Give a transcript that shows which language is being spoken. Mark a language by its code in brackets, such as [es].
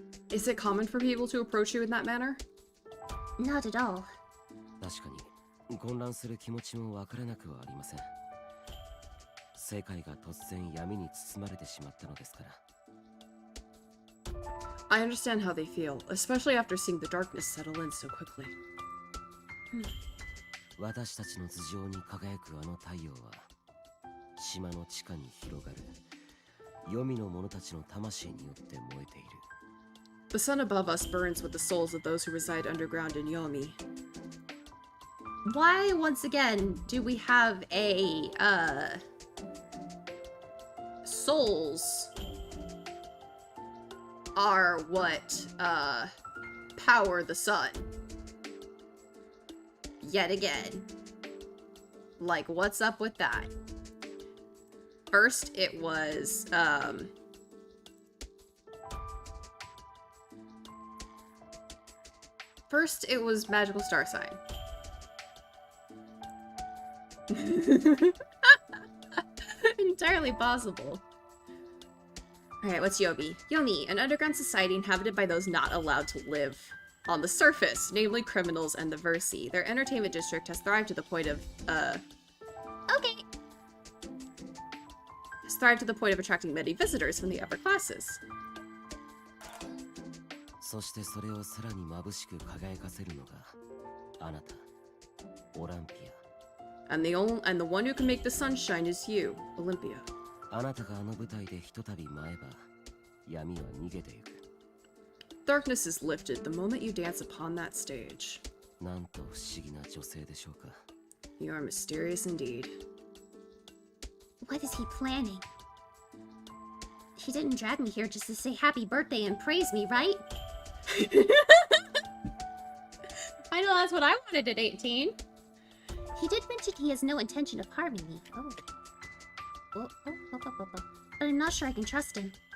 [en] Is it common for people to approach you in that manner? Not at all. [ja] 確かに混乱する気持ちもわからなくはありません。世界が突然闇に包まれてしまったのですから。 [en] I understand how they feel, especially after seeing the darkness settle in so quickly. [ja] 私たちの頭上に輝くあの太陽は島の地下に広がる黄泉の者たちの魂によって燃えている。 [en] The sun above us burns with the souls of those who reside underground in Yomi. Why, once again, do we have a, souls are what, power the sun? Yet again. Like, what's up with that? First, it was, First, it was magical star sign. Entirely possible. Alright, what's Yomi? Yomi, an underground society inhabited by those not allowed to live on the surface, namely criminals and the Versi. Their entertainment district has thrived to the point of, Okay. has thrived to the point of attracting many visitors from the upper classes. [ja] そしてそれをさらに眩しく輝かせるのがあなた、オランピア。 [en] And the one who can make the sun shine is you, Olympia. [ja] あなたがあの舞台でひとたび舞えば闇は逃げてゆく。 [en] Darkness is lifted the moment you dance upon that stage. [ja] なんと不思議な女性でしょうか。 [en] You are mysterious indeed. What is he planning? He didn't drag me here just to say happy birthday and praise me, right? I know that's what I wanted at 18. He did mention he has no intention of harming me. Oh. But I'm not sure I can trust him.